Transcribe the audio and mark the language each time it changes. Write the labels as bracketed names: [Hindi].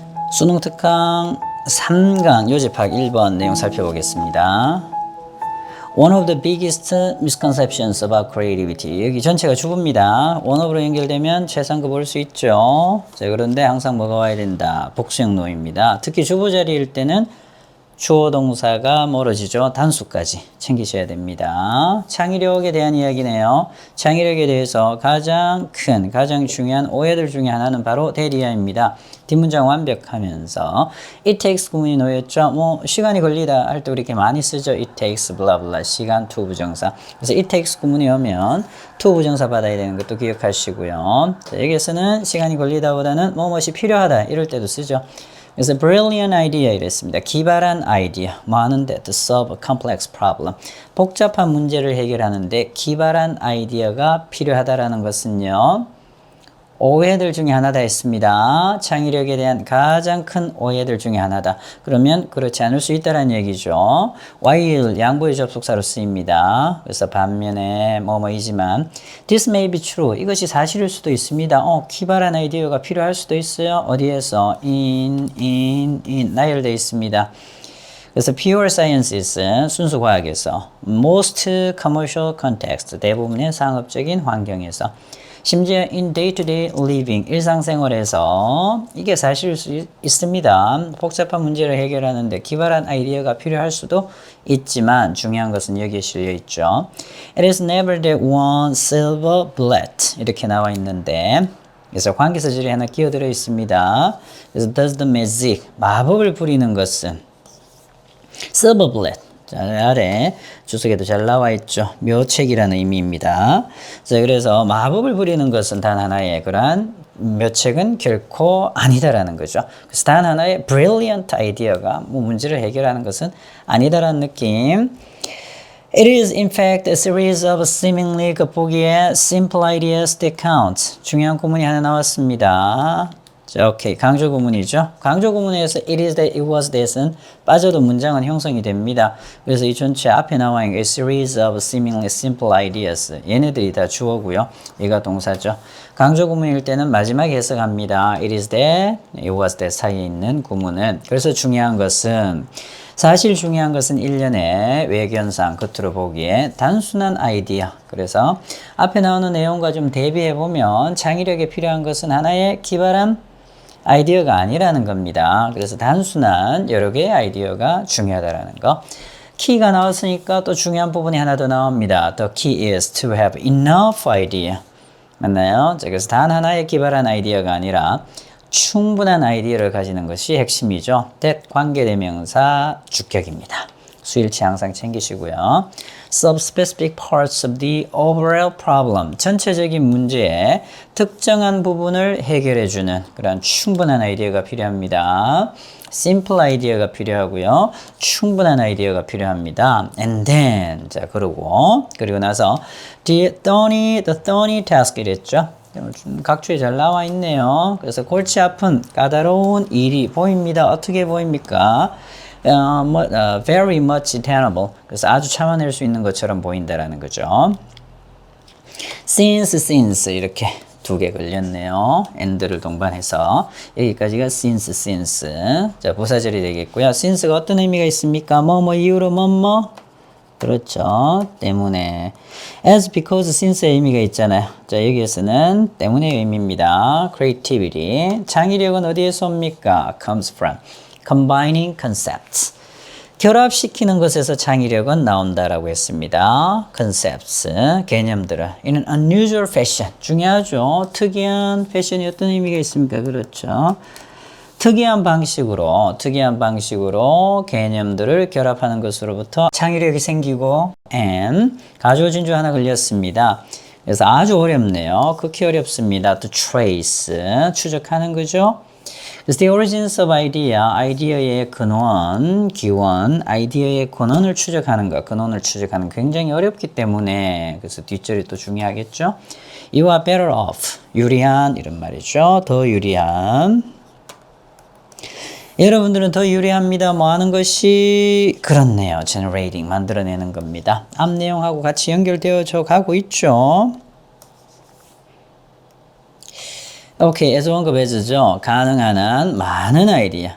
[Korean] 수능 특강 3강 요집학 1번 내용 살펴보겠습니다. [English] One of the biggest misconceptions about creativity. [Korean] 여기 전체가 주부입니다. one of로 연결되면 최상급 올 수 있죠. 자, 그런데 항상 뭐가 와야 된다? 복수형 노입니다. 특히 주부 자리일 때는 주어 동사가 멀어지죠. 단수까지 챙기셔야 됩니다. 창의력에 대한 이야기네요. 창의력에 대해서 가장 큰, 가장 중요한 오해들 중에 하나는 바로 대리어입니다. 뒷문장 완벽하면서 it takes 구문이 놓였죠. 시간이 걸리다 할 때 우리 이렇게 많이 쓰죠. [English] it takes blah blah [Korean] 시간 to 부정사. 그래서 it takes 구문이 오면 to 부정사 받아야 되는 것도 기억하시고요. 자, 여기에서는 시간이 걸리다보다는 무엇이 필요하다 이럴 때도 쓰죠. 그래서 brilliant idea 이랬습니다. 기발한 아이디어. 뭐 하는데? [English] To solve a complex problem. [Korean] 복잡한 문제를 해결하는데 기발한 아이디어가 필요하다라는 것은요. 오해들 중에 하나다 했습니다. 창의력에 대한 가장 큰 오해들 중에 하나다. 그러면 그렇지 않을 수 있다는 얘기죠. while 양보의 접속사로 쓰입니다. 그래서 반면에 뭐뭐이지만 [English] this may be true. [Korean] 이것이 사실일 수도 있습니다. 기발한 아이디어가 필요할 수도 있어요. 어디에서? in 나열되어 있습니다. 그래서 pure sciences 순수 과학에서 most commercial context 대부분의 상업적인 환경에서 심지어 [English] in day-to-day living, [Korean] 일상생활에서 이게 사실일 수 있습니다. 복잡한 문제를 해결하는데 기발한 아이디어가 필요할 수도 있지만 중요한 것은 여기에 실려 있죠. [English] It is never that one silver bullet [Korean] 이렇게 나와 있는데 그래서 관계사절이 하나 끼어들어 있습니다. 그래서 [English] does the magic, [Korean] 마법을 부리는 것은 silver bullet 자, 아래 주석에도 잘 나와 있죠. 묘책이라는 의미입니다. 자, 그래서 마법을 부리는 것은 단 하나의 그러한 묘책은 결코 아니다라는 거죠. 그래서 단 하나의 brilliant 아이디어가 문제를 해결하는 것은 아니다라는 느낌. [English] It is in fact a series of seemingly [Korean] 보기에 [English] simple ideas that count. [Korean] 중요한 구문이 하나 나왔습니다. 자, 오케이. 강조 구문이죠. 강조 구문에서 it is that, it was that은 빠져도 문장은 형성이 됩니다. 그래서 이 전체 앞에 나와 있는 [English] a series of seemingly simple ideas. [Korean] 얘네들이 다 주어고요. 얘가 동사죠. 강조 구문일 때는 마지막에 해석합니다. [English] It is that, it was that [Korean] 사이에 있는 구문은. 그래서 중요한 것은 사실 중요한 것은 일련의 외견상 겉으로 보기에 단순한 아이디어. 그래서 앞에 나오는 내용과 좀 대비해보면 창의력에 필요한 것은 하나의 기발한 아이디어가 아니라는 겁니다. 그래서 단순한 여러 개의 아이디어가 중요하다라는 거. 키가 나왔으니까 또 중요한 부분이 하나 더 나옵니다. [English] The key is to have enough idea. [Korean] 맞나요? 자, 그래서 단 하나의 기발한 아이디어가 아니라 충분한 아이디어를 가지는 것이 핵심이죠. that 관계대명사 주격입니다. 수일치 항상 챙기시고요. [English] Subspecific parts of the overall problem. [Korean] 전체적인 문제의 특정한 부분을 해결해주는 그런 충분한 아이디어가 필요합니다. Simple 아이디어가 필요하고요. 충분한 아이디어가 필요합니다. And then, 자, 그리고 나서 [English] the thorny task [Korean] 이랬죠. 각주에 잘 나와 있네요. 그래서 골치 아픈 까다로운 일이 보입니다. 어떻게 보입니까? [English] very much tenable. [Korean] 그래서 아주 참아낼 수 있는 것처럼 보인다라는 거죠. since 이렇게 두 개 걸렸네요. and를 동반해서 여기까지가 since. 자, 부사절이 되겠고요. since가 어떤 의미가 있습니까? 이유로 그렇죠. 때문에. as, because, since의 의미가 있잖아요. 자, 여기에서는 때문의 의미입니다. [English] creativity. [Korean] 창의력은 어디에서 옵니까? [English] comes from combining concepts. [Korean] 결합시키는 것에서 창의력은 나온다라고 했습니다. concepts, 개념들을 [English] in an unusual fashion. [Korean] 중요하죠. 특이한 패션이 어떤 의미가 있습니까? 그렇죠. 특이한 방식으로 개념들을 결합하는 것으로부터 창의력이 생기고 and 가주어 진주 하나 걸렸습니다. 그래서 아주 어렵네요. 극히 어렵습니다. to trace 추적하는 거죠. 그래서 [English] the origins of idea, [Korean] 아이디어의 근원, 기원, 아이디어의 근원을 추적하는 것, 근원을 추적하는 굉장히 어렵기 때문에 그래서 뒷절이 또 중요하겠죠. [English] You are better off, [Korean] 유리한 이런 말이죠. 더 유리한. 여러분들은 더 유리합니다. 뭐 하는 것이 그렇네요. generating, 만들어내는 겁니다. 앞 내용하고 같이 연결되어져 가고 있죠. 오케이, as 언급 해주죠. 가능한 한 많은 아이디어.